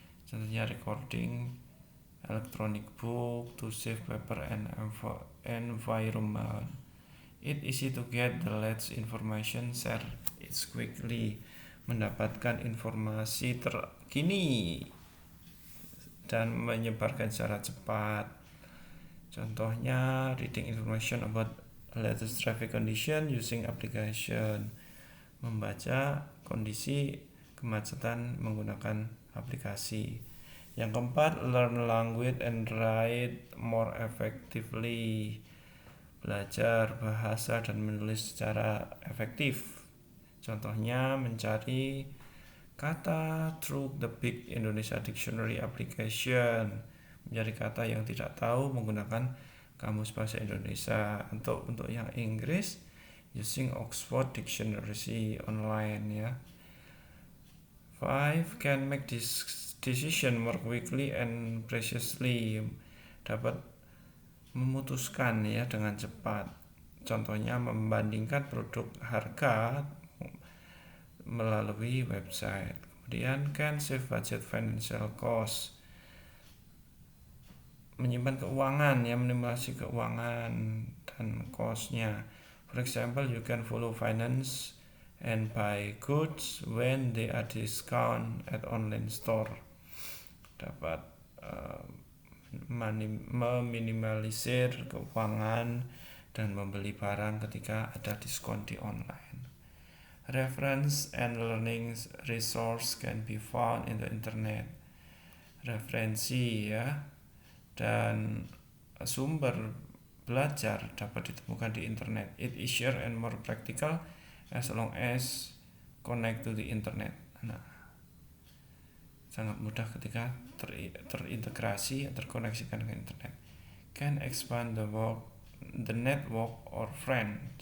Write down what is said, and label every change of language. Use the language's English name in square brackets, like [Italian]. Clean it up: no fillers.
[English] Contohnya recording electronic book to save paper and environment. It easy to get the latest information, share it quickly. [Indonesian] Mendapatkan informasi terkini dan menyebarkan secara cepat. [English] Contohnya reading information about latest traffic condition using application. [Indonesian] Membaca kondisi kemacetan menggunakan aplikasi. Yang keempat, [English] learn language and write more effectively. [Indonesian] Belajar bahasa dan menulis secara efektif. Contohnya mencari kata [English] through the Big Indonesia Dictionary application. [Indonesian] Mencari kata yang tidak tahu menggunakan kamus bahasa Indonesia. Untuk yang Inggris [English] using Oxford Dictionary online [Indonesian] ya. 5. [English] Can make this decision more quickly and precisely. [Indonesian] Dapat memutuskan ya dengan cepat. Contohnya membandingkan produk harga melalui website. [English] Kemudian can save budget financial cost. [Indonesian] Menyimpan keuangan ya, minimalisasi keuangan dan cost-nya. [English] For example, you can follow finance and buy goods when they are discount at online store. [Indonesian] Dapat meminimalisir keuangan dan membeli barang ketika ada diskon di online. [English] Reference and learning resource can be found in the internet. [Indonesian] Referensi ya dan sumber belajar dapat ditemukan di internet. [English] It is easier and more practical as long as connect to the internet. [Indonesian] Nah, sangat mudah ketika terintegrasi, terkoneksikan dengan internet. [English] Can expand the network or friend.